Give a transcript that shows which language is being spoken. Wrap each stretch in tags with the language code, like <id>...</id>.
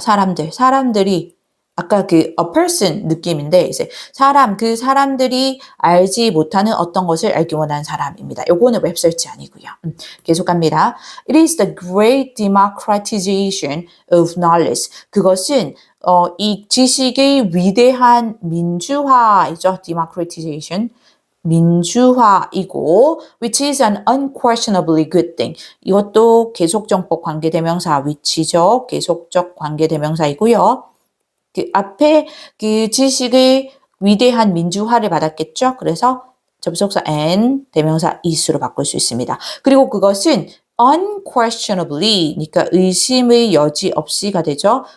<ko>사람들이 아까 그</ko> <en>a person</en> <ko>느낌인데 이제 그 사람들이 알지 못하는 어떤 것을 알기 원하는 사람입니다. 요거는 웹서치 아니고요. 계속 갑니다.</ko> <en>It is the great democratization of knowledge.</en> <ko>그것은 이 지식의 위대한 민주화이죠. democratization. 민주화이고</ko> <en>which is an unquestionably good thing.</en> <ko>이것도 계속정법 관계대명사 which죠. 계속적 관계대명사이고요. 그 앞에 그 지식의 위대한 민주화를 받았겠죠. 그래서 접속사 and 대명사 is로 바꿀 수 있습니다. 그리고 그것은 unquestionably 그러니까 의심의 여지 없이가 되죠.</ko>